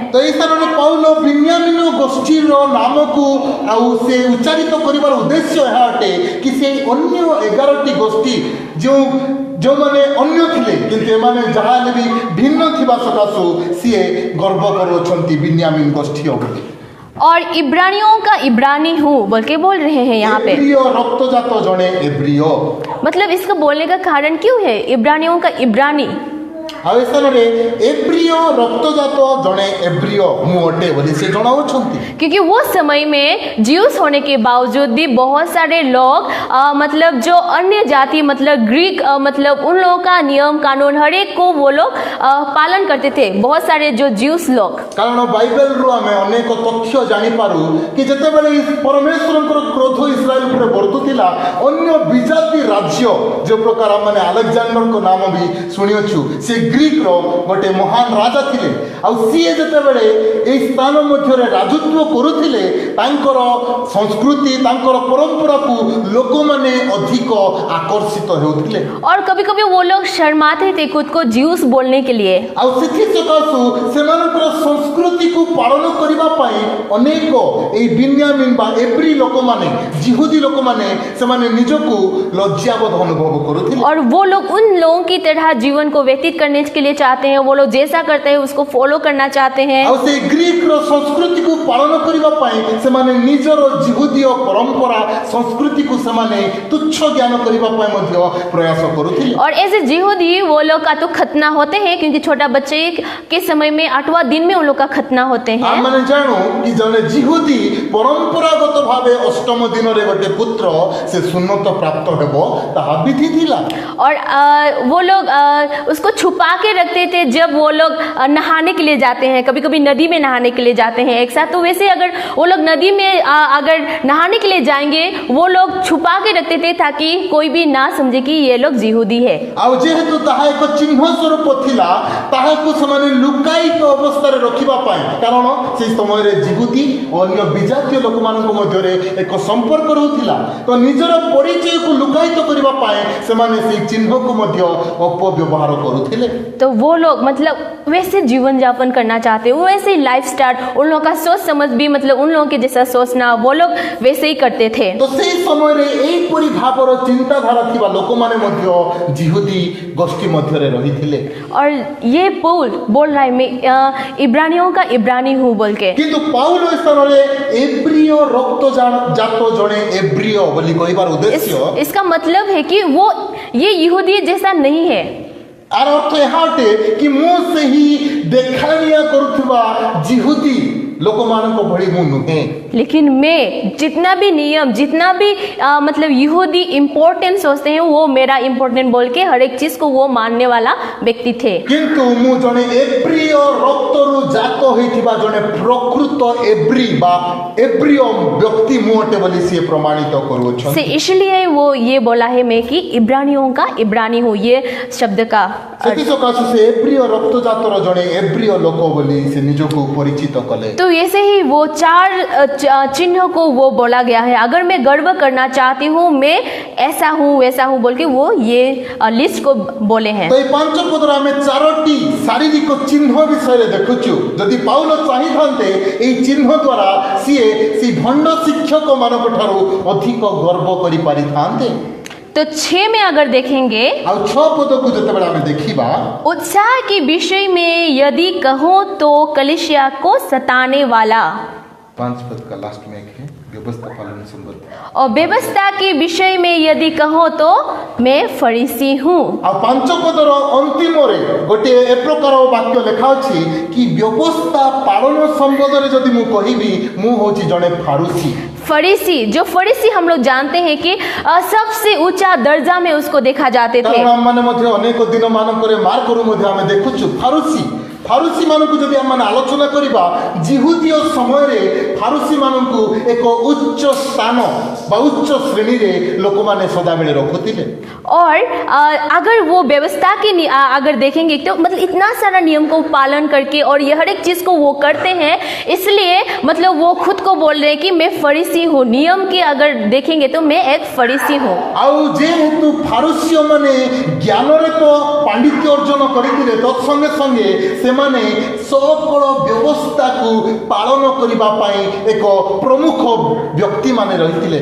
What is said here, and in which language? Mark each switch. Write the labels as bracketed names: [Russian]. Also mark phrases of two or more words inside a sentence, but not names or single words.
[Hindi] तो इस तरह [Odia] ପୌଲ ବିନ୍ୟାମୀନ ଗୋଷ୍ଠୀ ରୋ ନାମ କୋ ଆଉ ସେ ଉଚ୍ଚାରିତ କରିବାର ଉଦ୍ଦେଶ୍ୟ ହେ ଅଟେ କି ସେ ଅନ୍ୟ 11ଟି ଗୋଷ୍ଠୀ ଜୋ ମାନେ ଅନ୍ୟ ଥିଲେ କିନ୍ତୁ ଏମାନେ ଯାହାଲେ ଭି ଭିନ୍ନ ଥିବା ସକାଶୁ ସିଏ ଗର୍ବ କରୁଛନ୍ତି ବିନ୍ୟାମୀନ ଗୋଷ୍ଠୀ ବୋଲି। [Hindi] और इब्रानियों का इब्रानी हूँ बोल के बोल रहे हैं यहाँ पे। [Odia] ଏବ୍ରିୟ ରକ୍ତଜାତ ଜଣେ ଏବ୍ରିୟ, [Hindi] मतलब इसका बोलने का कारण क्यों है इब्रानियों का इब्रानी? [Odia] ଆଉ ଏ ସ୍ଥାନରେ ଏବ୍ରିୟ ରକ୍ତଜାତ ଜଣେ ଏବ୍ରିୟ ମୁଁ ଅଟେ ବୋଲି ସେ ଜଣାଉଛନ୍ତି। [Hindi] क्योंकि वो समय में ज्यूस होने के बावजूद भी बहुत सारे लोग मतलब जो अन्य जाति मतलब ग्रीक मतलब उन लोगों का नियम कानून हर एक को वो लोग पालन करते थे, बहुत सारे जो ज्यूस लोग। [Odia] କାରଣ ବାଇବେଲରୁ ଆମେ ଅନେକ ତଥ୍ୟ ଜାଣିପାରୁ କି ଯେତେବେଳେ ପରମେଶ୍ୱରଙ୍କର କ୍ରୋଧ ଇସ୍ରାଏଲ ଉପରେ ବର୍ତ୍ତୁଥିଲା, ଅନ୍ୟ ବିଜାତି ରାଜ୍ୟ ଯେଉଁ ପ୍ରକାର ଆମେ ଆଲେକ୍ଜାଣ୍ଡରଙ୍କ ନାମ ବି ଶୁଣିଅଛୁ, ସେ ଗ୍ରୀକର ଗୋଟେ ମହାନ ରାଜା ଥିଲେ। ଆଉ ସିଏ ଯେତେବେଳେ ଏହି ସ୍ଥାନ ମଧ୍ୟରେ ରାଜତ୍ୱ କରୁଥିଲେ, ତାଙ୍କର ସଂସ୍କୃତି ତାଙ୍କର ପରମ୍ପରାକୁ ଲୋକମାନେ ଅଧିକ ଆକର୍ଷିତ ହେଉଥିଲେ। [Hindi] और कभी कभी वो लोग शर्माते थे खुद को ज्यूस बोलने के लिए। [Odia] ଆଉ ସେଥି ସକାଶୁ ସେମାନଙ୍କର ସଂସ୍କୃତିକୁ ପାଳନ କରିବା ପାଇଁ ଅନେକ ଏହି ବିନ୍ୟାମିନ ବା ଏବ୍ରି ଲୋକମାନେ ଜିହୁଦୀ ଲୋକମାନେ ସେମାନେ ନିଜକୁ ଲଜ୍ଜାବୋଧ ଅନୁଭବ କରୁଥିଲେ। [Hindi] और वो लोग उन लोगों की तरह जीवन को व्यतीत करने के लिए चाहते हैं, वो लोग जैसा करते हैं उसको फॉलो करना चाहते हैं। [Odia] ଆଉ ସେ ଗ୍ରୀକର ସଂସ୍କୃତିକୁ ପାଳନ କରିବା ପାଇଁ ସେମାନେ ନିଜର ଜିହୁଦୀୟ ପରମ୍ପରା ସଂସ୍କୃତିକୁ ସେମାନେ ତୁଚ୍ଛ ଜ୍ଞାନ କରିବା ପାଇଁ ମଧ୍ୟ ପ୍ରୟାସ କରୁଥିଲେ। [Hindi] और ऐसे यहूदी वो लोग का तो खतना होते हैं, क्योंकि छोटा बच्चे के समय में 8वां दिन में उन लोग का खतना होते हैं। [Odia] ଆମେ ଜାଣୁ କି ଜଣେ ଜିହୁଦୀ ପରମ୍ପରାଗତ ଭାବେ ଅଷ୍ଟମ ଦିନରେ ଗୋଟେ ପୁତ୍ର ସେ ସୁନ୍ନତ ପ୍ରାପ୍ତ ହେବ ତାହା ବିଧି ଥିଲା। [Hindi] और वो लोग उसको छुपा के रखते थे जब वो लोग नहाने के लिए जाते हैं, कभी कभी नदी में नहाने के लिए जाते हैं एक साथ। तो वैसे अगर वो लोग नदी में अगर नहाने के लिए जाएंगे, वो लोग छुपा के रखते थे ताकि कोई भी ना समझे कि ये लोग जिहुदी है। [Odia] ଆଉ ଯେହେତୁ ତାହା ଏକ ଚିହ୍ନ ସ୍ୱରୂପ ଥିଲା, ତାହାକୁ ସେମାନେ ଲୁକାୟିତ ଅବସ୍ଥାରେ ରଖିବା ପାଇଁ, କାରଣ ସେହି ସମୟରେ ଜିହୁଦୀ ଓ ଅନ୍ୟ ବିଜାତୀୟ ଲୋକମାନଙ୍କ ମଧ୍ୟରେ ଏକ ସମ୍ପର୍କ ରହୁଥିଲା, ତ ନିଜର ପରିଚୟକୁ ଲୁକାୟିତ କରିବା ପାଇଁ ସେମାନେ ସେହି ଚିହ୍ନକୁ ମଧ୍ୟ ଅପବ୍ୟବହାର କରୁଥିଲେ। [Hindi] तो वो लोग मतलब वैसे जीवन यापन करना चाहते, वो वैसे ही [English] life style, [Hindi] उन लोगों का सोच समझ भी मतलब उन लोगों के जैसा सोचना वो लोग वैसे ही करते थे। [Odia] ତ ସେହି ସମୟରେ ଏହିପରି ଭାବର ଚିନ୍ତାଧାରା ଥିବା ଲୋକମାନେ ମଧ୍ୟ ଜିହୁଦୀ ଗୋଷ୍ଠୀ ମଧ୍ୟରେ ରହିଥିଲେ। [Hindi] और ये पौल बोल रहा है मैं इब्रानियों का इब्रानी हूँ बोल के। [Odia] କିନ୍ତୁ ପାଉଲ ଏ ସ୍ଥାନରେ ଏବ୍ରିୟ ରକ୍ତଜାତ ଜଣେ ଏବ୍ରିୟ ବୋଲି କହିବାର ଉଦ୍ଦେଶ୍ୟ, [Hindi] इसका मतलब है कि वो ये यहूदी जैसा नहीं है। [Odia] ଆର ଅର୍ଥ ଏହା ଅଟେ କି ମୁଁ ସେହି ଦେଖାଣିଆ କରୁଥିବା ଜିହୁଦୀ ଲୋକମାନଙ୍କ ଭଳି ମୁଁ ନୁହେଁ। [Hindi] लेकिन मैं जितना भी नियम जितना भी मतलब यहूदी इम्पोर्टेंट सोचते हैं वो मेरा इम्पोर्टेंट बोल के हर एक चीज को वो मानने वाला व्यक्ति थे। [Odia] କିନ୍ତୁ ମୁଁ ଜଣେ ଏବ୍ରିୟ ରକ୍ତରୁ ଜାତ ହୋଇଥିବା ଜଣେ ପ୍ରକୃତ ଏବ୍ରି ବା ଏବ୍ରିୟ ବ୍ୟକ୍ତି ମୁଁ ଅଟେ ବୋଲି ସିଏ ପ୍ରମାଣିତ କରୁଅଛନ୍ତି। [Hindi] से इसलिए वो ये बोला है मैं कि इब्रानियों का इब्रानी हूँ, ये शब्द का [Odia] ସେଥି ସକାଶୁ ସେ ଏବ୍ରିୟ ରକ୍ତଜାତର ଜଣେ ଏବ୍ରିୟ ଲୋକ ବୋଲି ସେ ନିଜକୁ ପରିଚିତ କଲେ। [Hindi] तो ऐसे ही वो 4 चिन्ह को वो बोला गया है। अगर मैं गर्व करना चाहती हूँ मैं ऐसा हूँ वैसा हूँ बोल के वो ये लिस्ट को बोले हैं। [Odia] ତ ଏଇ ପାଞ୍ଚ ପଦରେ ଆମେ 4ଟି ଶାରୀରିକ ଚିହ୍ନ ବିଷୟରେ ଦେଖୁଛୁ। ଯଦି ପାଉଲ ଚାହିଁଥାନ୍ତେ ଏହି ଚିହ୍ନ ଦ୍ୱାରା ସିଏ ସେହି ଭଣ୍ଡ ଶିକ୍ଷକମାନଙ୍କ ଠାରୁ ଅଧିକ ଗର୍ବ କରିପାରିଥାନ୍ତେ। [Hindi] तो 6 में अगर देखेंगे, [Odia] ଆଉ 6 ପଦକୁ ଯେତେବେଳେ ଆମେ ଦେଖିବା, [Hindi] उत्साह के विषय में यदि कहूँ तो कलीसिया को सताने वाला, 5 पद का लास्ट में एक है व्यवस्था पालन संबंध, और व्यवस्था के विषय में यदि कहूँ तो मैं फरीसी हूँ। [Odia] ଆଉ 5 ପଦର ଅନ୍ତିମରେ ଗୋଟିଏ ଏ ପ୍ରକାର ବାକ୍ୟ ଲେଖା ଅଛି କି ବ୍ୟବସ୍ଥା ପାଳନ ସମ୍ବନ୍ଧରେ ଯଦି ମୁଁ କହିବି ମୁଁ ହେଉଛି ଜଣେ ଫାରୁସି। [Hindi] फरीसी, जो फरीसी हम लोग जानते हैं कि सबसे ऊंचा दर्जा में उसको देखा जाते थे। [Odia] କାରଣ ଆମମାନେ ମଧ୍ୟ ଅନେକ ଦିନ ମାନଙ୍କରେ ମାର୍କରୁ ମଧ୍ୟ ଆମେ ଦେଖୁଛୁ ଫାରୁସି ମାନଙ୍କୁ ଯଦି ଆମେ ଆଲୋଚନା କରିବା, ଜିହୁଦୀୟ ସମୟରେ ଫାରୁସି ମାନଙ୍କୁ ଏକ ଉଚ୍ଚ ସ୍ଥାନ ବା ଉଚ୍ଚ ଶ୍ରେଣୀରେ ଲୋକମାନେ ସଦାବେଳେ ରଖୁଥିଲେ। [Hindi] और अगर वो व्यवस्था की अगर देखेंगे तो मतलब इतना सारा नियम को पालन करके और ये हर एक चीज को वो करते हैं, इसलिए मतलब वो खुद को बोल रहे हैं कि मैं फरीसी हूँ। नियम की अगर देखेंगे तो मैं एक फरीसी हूँ। [Odia] ଆଉ ଯେହେତୁ ଫାରୁସିୟ ମାନେ ଜ୍ଞାନରେ ତ ପାଣ୍ଡିତ୍ୟ ଅର୍ଜନ କରିଥିଲେ, ତତ୍ସଙ୍ଗେ ସଙ୍ଗେ ସେମାନେ ସକଳ ବ୍ୟବସ୍ଥାକୁ ପାଳନ କରିବା ପାଇଁ ଏକ ପ୍ରମୁଖ ବ୍ୟକ୍ତିମାନେ ରହିଥିଲେ।